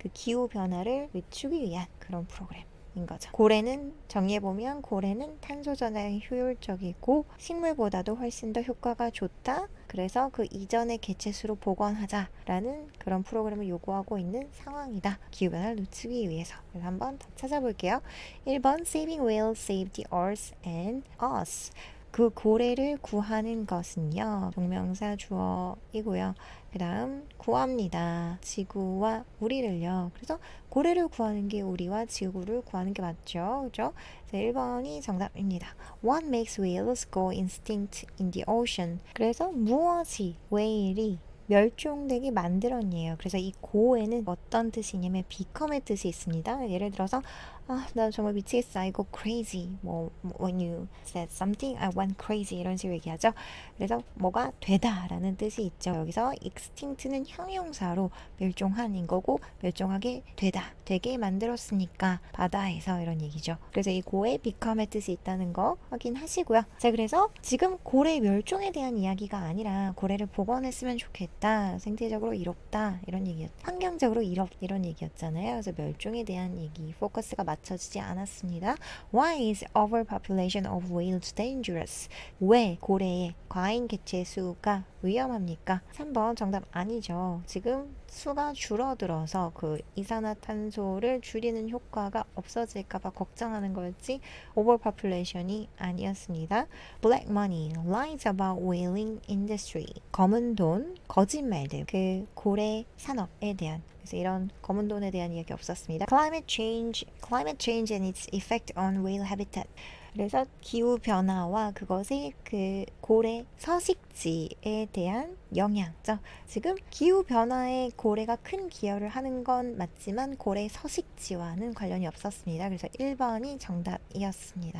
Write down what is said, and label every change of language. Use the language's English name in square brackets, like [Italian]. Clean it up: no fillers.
[Korean] 그 기후 변화를 늦추기 위한 그런 프로그램. 인 거죠. 고래는 정리해보면, 고래는 탄소 전환에 효율적이고 식물보다도 훨씬 더 효과가 좋다. 그래서 그 이전의 개체수로 복원하자라는 그런 프로그램을 요구하고 있는 상황이다. 기후변화를 늦추기 위해서. 그래서 한번 더 찾아볼게요. [English] 1번 Saving whales save the earth and us. [Korean] 그 고래를 구하는 것은요, 동명사 주어이고요. 그 다음 구합니다. 지구와 우리를요. 그래서 고래를 구하는 게 우리와 지구를 구하는 게 맞죠. 그죠? 1번이 정답입니다. [English] What makes whales go extinct in the ocean? [Korean] 그래서 무엇이 whale이 멸종되게 만들었니에요. 그래서 이 go에는 어떤 뜻이 있냐면 become의 뜻이 있습니다. 예를 들어서 나 정말 미치겠어. [English] I go crazy. when you said something, I went crazy. [Korean] 이런 식으로 얘기하죠. 그래서 뭐가 되다라는 뜻이 있죠. 여기서 extinct는 형용사로 멸종한인 거고 멸종하게 되다. 되게 만들었으니까 바다에서 이런 얘기죠. 그래서 이 go에 become의 뜻이 있다는 거 확인하시고요. 자, 그래서 지금 고래 멸종에 대한 이야기가 아니라 고래를 복원했으면 좋겠다. 생태적으로 이롭다. 이런 얘기였죠. 환경적으로 이런 얘기였잖아요. 그래서 멸종에 대한 얘기 포커스가 맞춰지지 않았습니다. [English] Why is overpopulation of whales dangerous? [Korean] 왜 고래의 과잉 개체 수가 위험합니까? 3번 정답 아니죠. 지금 수가 줄어들어서 그 이산화탄소를 줄이는 효과가 없어질까봐 걱정하는 거였지 overpopulation이 아니었습니다. [English] Black money lies about whaling industry. [Korean] 검은 돈, 거짓말들, 그 고래 산업에 대한 그래서 이런 검은 돈에 대한 이야기 없었습니다. [English] Climate change and its effect on whale habitat. [Korean] 그래서 기후 변화와 그것의 그 고래 서식지에 대한 영향죠. 지금 기후 변화에 고래가 큰 기여를 하는 건 맞지만 고래 서식지와는 관련이 없었습니다. 그래서 1번이 정답이었습니다.